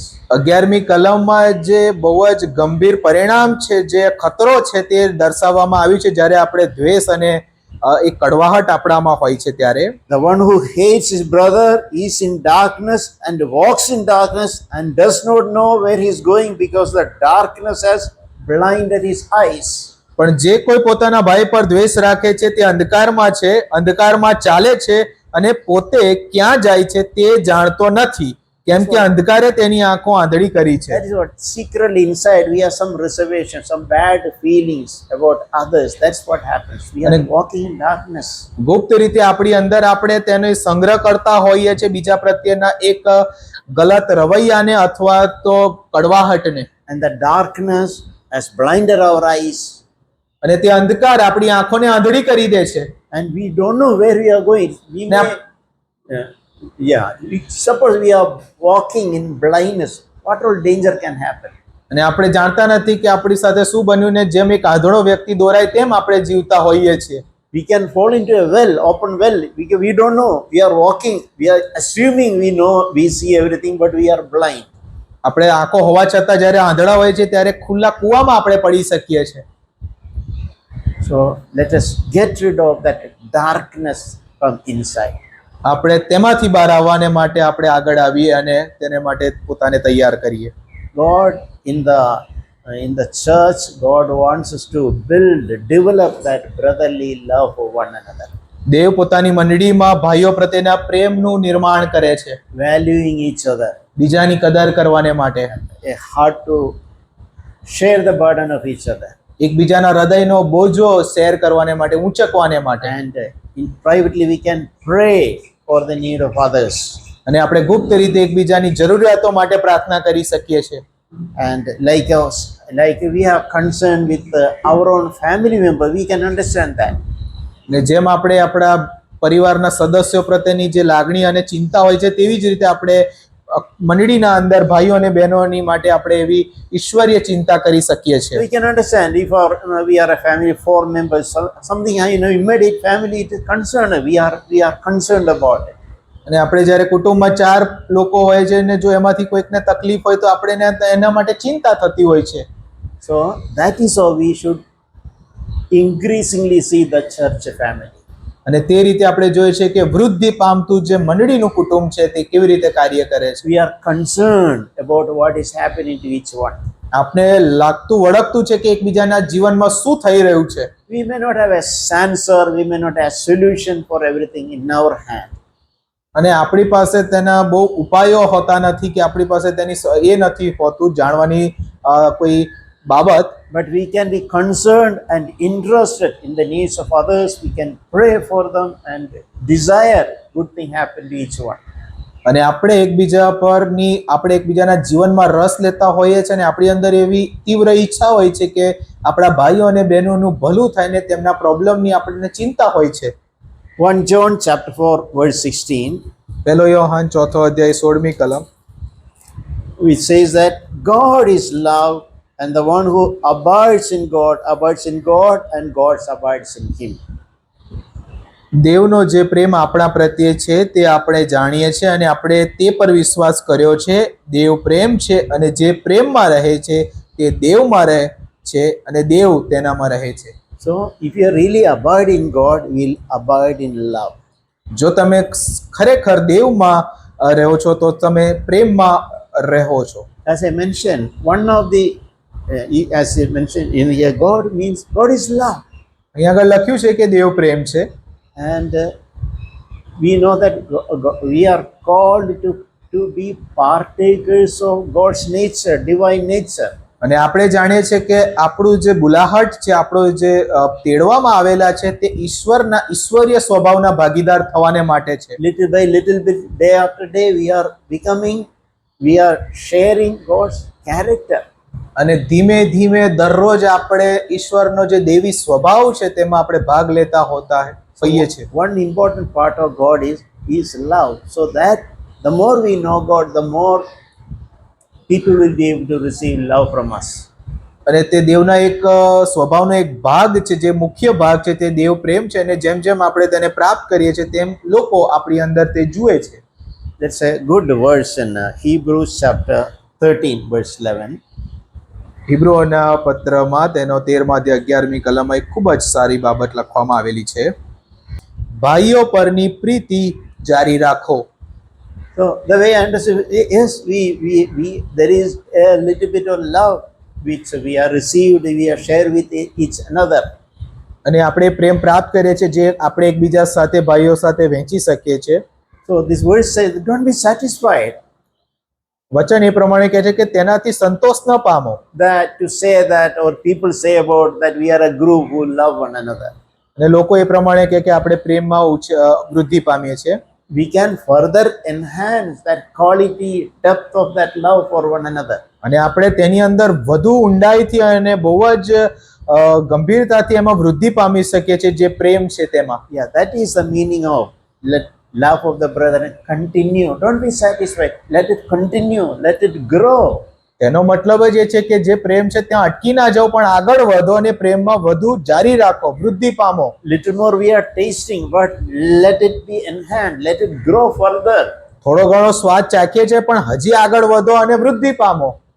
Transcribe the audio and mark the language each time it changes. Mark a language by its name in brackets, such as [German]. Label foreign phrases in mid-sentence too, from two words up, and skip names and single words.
[Gujarati] 11મી કલમમાં જે બહુ જ ગંભીર પરિણામ છે, જે ખતરો છે તે દર્શાવવામાં આવ્યું છે જ્યારે આપણે દ્વેષ અને એક કડવાહટ આપણામાં હોય છે ત્યારે. [English] The one who hates his brother is in darkness and walks in darkness and does not know where he is going because the darkness has blinded his eyes. [Gujarati] પણ જે કોઈ પોતાના ભાઈ પર દ્વેષ રાખે છે તે અંધકારમાં છે, અંધકારમાં ચાલે છે અને પોતે ક્યાં જાય છે તે જાણતો નથી, કેમ કે અંધકારે તેની આંખો આંધળી કરી છે. [English] That is what secretly inside we have some reservation, some bad feelings about others. That's what happens. We are walking in darkness. [Gujarati] ગુપ્ત રીતે આપણી અંદર આપણે તેનો સંગ્રહ કરતા હોઈએ છીએ બીજા પ્રત્યેના એક ગલત રવૈયાને અથવા તો કડવાહટને. [English] And the darkness has blinded our eyes. [Gujarati] અને તે અંધકાર આપણી આંખોને આંધળી કરી દે છે. [English] And we don't know where we are going. We may, suppose we are walking in blindness, what all danger can happen? [Gujarati] અને આપણે જાણતા નથી કે આપણી સાથે શું બન્યું ને જેમ એક આંધળો વ્યક્તિ દોરાય તેમ આપણે જીવતા હોઈએ છીએ. [English] We can fall into a well, open well, because we don't know. We are walking, we are assuming we know, we see everything, but we are blind. [Gujarati] આપણે આંખો હોવા છતાં જ્યારે આંધળા હોય છે ત્યારે ખુલ્લા કૂવામાં આપણે પડી શકીએ છીએ. [English] So let us get rid of that darkness from inside. [Gujarati] આપણે તેમાંથી બહાર આવવાને માટે આપણે આગળ આવીએ અને તેને માટે પોતાને તૈયાર કરીએ. [English] God in the church, God wants us to develop that brotherly love for one another. [Gujarati] દેવ પોતાની મંડળીમાં ભાઈઓ પ્રત્યેના પ્રેમનું નિર્માણ કરે છે, [English] valuing each other, [Gujarati] બીજાની કદર કરવાને માટે, [English] a heart to share the burden of each other. [Gujarati] એકબીજાના હૃદયનો બોજો શેર કરવાને માટે, ઊંચકવાને માટે. [English] And privately we can pray for the need of others. [Gujarati] અને આપણે ગુપ્ત રીતે એકબીજાની જરૂરિયાતો માટે પ્રાર્થના કરી શકીએ છીએ. [English] And like we are concerned with our own family member, we can understand that. [Gujarati] ને જેમ આપણે આપણા પરિવારના સદસ્યો પ્રત્યેની જે લાગણી અને ચિંતા હોય છે તેવી જ રીતે આપણે મંડળીના અંદર ભાઈઓ અને બહેનોની માટે આપણે એવી ઈશ્વરીય चिंता કરી શકીએ છીએ. [English] We can understand if we are a family, 4 members, something immediate family it is concerned, we are concerned about it. [Gujarati] અને આપણે જ્યારે કુટુંબમાં 4 લોકો હોય છે ને જો એમાંથી કોઈકને તકલીફ હોય તો આપણે એના માટે ચિંતા થતી હોય છે. [English] So that is how we should increasingly see the church family. [Gujarati] અને તે રીતે આપણે જોઈએ છે કે વૃદ્ધિ પામતું જે મંડળીનું કુટુંબ છે તે કેવી રીતે કાર્ય કરે છે. [English] We are concerned about what is happening to each one. [Gujarati] આપણે લાગતું વળગતું છે કે એકબીજાના જીવનમાં શું થઈ રહ્યું છે. [English] We may not have a answer, we may not have solution for everything in our hand. [Gujarati] અને આપણી પાસે તેના બહુ ઉપાયો હોતા નથી કે આપણી પાસે તેની એ નથી હોતું જાણવાની કોઈ બાબત. [English] But we can be concerned and interested in the needs of others. We can pray for them and desire good thing happen to each one. [Gujarati] અને આપણે એકબીજાના જીવનમાં રસ લેતા હોઈએ છીએ અને આપણી અંદર એવી તીવ્ર ઈચ્છા હોય છે કે આપણા ભાઈઓ અને બહેનોનું ભલું થાય ને તેમના પ્રોબ્લેમની આપણને ચિંતા હોય છે. [English] 1 John chapter 4 verse 16. [Gujarati] પહેલો યોહાન 4th અધ્યાય 16મી કલમ, [English] which says that God is love and the one who abides in God and God abides in him. [Gujarati] દેવનો જે પ્રેમ આપણા પ્રત્યે છે તે આપણે જાણીએ છીએ અને આપણે તે પર વિશ્વાસ કર્યો છે. દેવ પ્રેમ છે અને જે પ્રેમમાં રહે છે તે દેવમાં રહે છે અને દેવ તેનામાં રહે છે. [English] So if you really abide in God, you will abide in love. [Gujarati] જો તમે ખરેખર દેવમાં રહો છો તો તમે પ્રેમમાં રહો છો. [English] As I mentioned, one of the as I mentioned in here, God means God is love. [Gujarati] અહીંયા આગળ લખ્યું છે કે દેવ પ્રેમ છે, [English] and we know that we are called to be partakers of God's nature, divine nature. [Gujarati] અને આપણે જાણીએ છીએ કે આપણું જે બુલાહટ છે, આપણો જે તેડવામાં આવેલા છે તે ઈશ્વરીય સ્વભાવના ભાગીદાર થવાને માટે છે. [English] Little by little bit, day after day, we are sharing God's character. [Gujarati] અને ધીમે ધીમે દરરોજ આપણે ઈશ્વરનો જે દેવી સ્વભાવ છે તેમાં આપણે ભાગ લેતા હોઈએ છીએ. [English] One important part of God is love, so that the more we know God, the more people will be able to receive love from us. [Gujarati] અને તે દેવના એક સ્વભાવનો એક ભાગ છે, જે મુખ્ય ભાગ છે તે દેવ પ્રેમ છે, અને જેમ જેમ આપણે તેને પ્રાપ્ત કરીએ છીએ તેમ લોકો આપણી અંદર તે જુએ છે. [English] That's a good verse in Hebrews chapter 13 verse 11. [Gujarati] હિબ્રુઓના પત્રમાં તેનો 13-11મી કલમમાં એક ખૂબ જ સારી બાબત લખવામાં આવેલી છે. ભાઈઓ પરની પ્રીતિ જારી રાખો. [English] So the way I understand, yes, there is a little bit of love which we are received, we are shared with each another. [Gujarati] અને આપણે પ્રેમ પ્રાપ્ત કરીએ છીએ જે આપણે એકબીજા સાથે ભાઈઓ સાથે વહેંચી શકીએ છીએ. [English] So this verse says, don't be satisfied [Gujarati] વચન એ પ્રમાણે કહે છે કે તેનાથી સંતોષ ન પામો. [English] that to say that, or people say about that we are a group who love one another. [Gujarati] અને લોકો એ પ્રમાણે કહે કે આપણે પ્રેમમાં વૃદ્ધિ પામીએ છીએ. [English] We can further enhance that quality, depth of that love for one another. [Gujarati] અને આપણે તેની અંદર વધુ ઊંડાઈથી અને બહુ જ ગંભીરતાથી એમાં વૃદ્ધિ પામી શકીએ છીએ જે પ્રેમ છે તેમાં. [English] Yeah, that is the meaning of let love of the brethren continue. Don't be satisfied. Let it continue. Let it grow. [Gujarati] તેનો મતલબ જ એ છે કે જે પ્રેમ છે ત્યાં અટકી ના જાઓ, પણ આગળ વધો અને પ્રેમમાં વધુ જારી રાખો, વૃદ્ધિ પામો. [English] Little more we are tasting, but let it be enhanced. Let it grow further. [Gujarati] થોડો ઘણો સ્વાદ ચાખીએ છીએ પણ હજી આગળ વધો અને વૃદ્ધિ પામો.